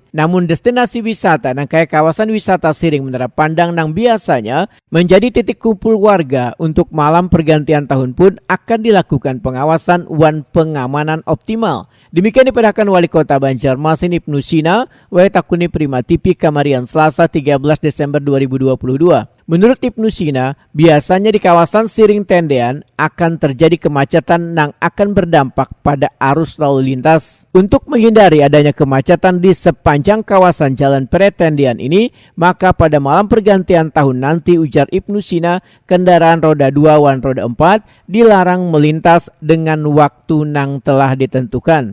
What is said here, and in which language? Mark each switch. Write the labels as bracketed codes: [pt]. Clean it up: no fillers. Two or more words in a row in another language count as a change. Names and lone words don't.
[bjn] Namun destinasi wisata nang kayak kawasan wisata Siring Menara Pandang nang biasanya menjadi titik kumpul warga untuk malam pergantian tahun pun akan dilakukan pengawasan wan pengamanan optimal. Demikian dipadahkan Wali Kota Banjarmasin Ibnu Sina, Takuni Prima TV Kamarian Selasa 13 Desember 2022. [id] Menurut Ibnu Sina, biasanya di kawasan Siring Tendean akan terjadi kemacetan yang akan berdampak pada arus lalu lintas. Untuk menghindari adanya kemacetan di sepanjang kawasan Jalan Peretendian ini, maka pada malam pergantian tahun nanti, ujar Ibnu Sina, kendaraan roda 2 wan roda 4 dilarang melintas dengan waktu yang telah ditentukan.